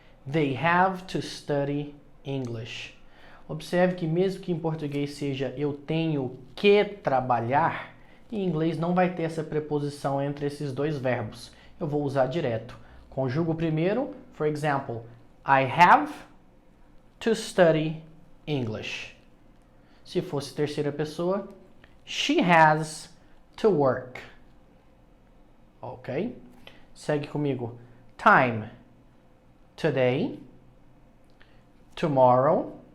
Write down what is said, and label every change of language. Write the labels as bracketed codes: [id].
[en] They have to study English. [pt] Observe que mesmo que em português seja eu tenho que trabalhar, em inglês não vai ter essa preposição entre esses dois verbos. Eu vou usar direto. Conjugo primeiro, [en] for example, I have to study English. [pt] Se fosse terceira pessoa, [en] she has to work. [pt] Ok? Segue comigo. Time. Today. Tomorrow.